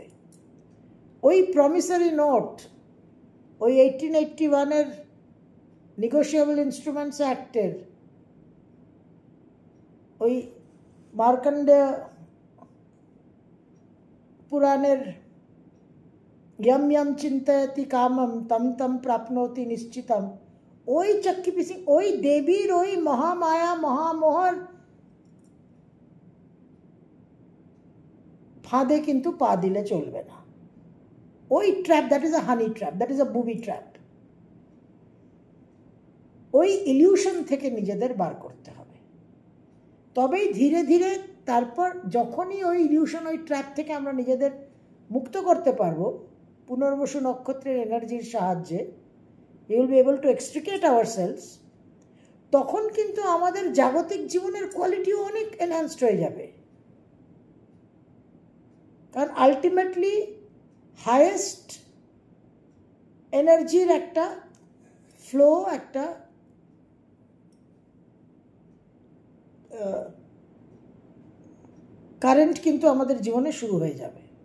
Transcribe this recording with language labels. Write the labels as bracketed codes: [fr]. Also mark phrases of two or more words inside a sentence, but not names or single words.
[bn] ওই [en] promissory note, [bn] ওই 1881-এর [en] negotiable instruments act, [bn] ওই মার্কণ্ডেয় পুরাণের [sa] यम यम चिंतयति कामम तम तम प्राप्नोति निश्चितम, [bn] ওই চক্কি পিসি, ওই দেবীর ওই মহামায়া মহামোহর ফাঁদে কিন্তু পা দিলে চলবে না। [en] ওই trap, that is a honey trap, that is a booby trap. [bn] ওই ইলিউশন থেকে নিজেদের বার করতে হবে। তবেই ধীরে ধীরে, তারপর যখনই ওই ইলিউশন, ওই ট্র্যাপ থেকে আমরা নিজেদের মুক্ত করতে পারবো পুনর্বসু নক্ষত্রের এনার্জির সাহায্যে, [en] we will be able to extricate ourselves, [bn] তখন কিন্তু আমাদের জাগতিক জীবনের কোয়ালিটিও অনেক এনহ্যান্সড হয়ে যাবে। কারণ [en] ultimately highest energy [bn] একটা ফ্লো, একটা কারেন্ট কিন্তু আমাদের জীবনে শুরু হয়ে যাবে।